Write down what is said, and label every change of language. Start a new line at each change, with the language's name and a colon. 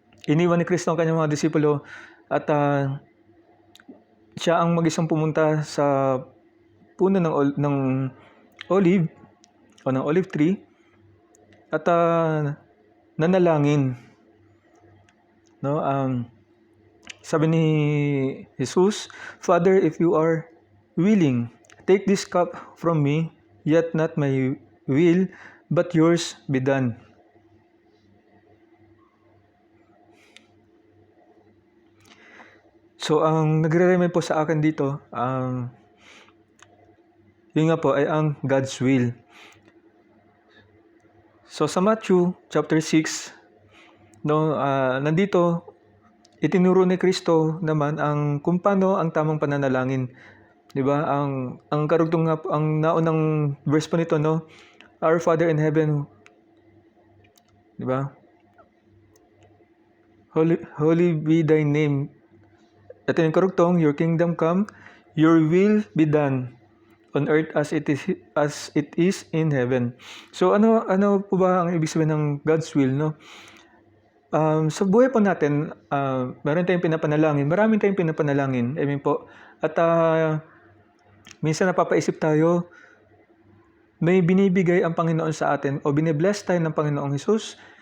Filipino: Iniwan ni Kristo ang kanyang mga disipulo at siya ang mag-isang pumunta sa puno ng olive o ng olive tree at nanalangin, no?
English: Sabi ni Jesus, Father, if you are willing, take this cup from me, yet not my will, but yours be done.
Filipino: So, ang nagre-remind po sa akin dito, yun nga po ay ang God's will. So, sa Matthew chapter 6, no, nandito, itinuro ni Kristo naman kung paano ang tamang pananalangin. Diba? Ang karugtong nga, ang naunang verse po nito, no?
English: Our Father in heaven, diba? Holy be thy name.
Filipino: Ito yung karugtong,
English: your kingdom come, your will be done on earth as it is in heaven.
Filipino: So ano po ba ang ibig sabihin ng God's will, no? Sa buhay po natin, meron tayong pinapanalangin. Maraming tayong pinapanalangin.
English: I mean
Filipino: po. At minsan napapaisip tayo, may binibigay ang Panginoon sa atin o binibless tayo ng Panginoong Hesus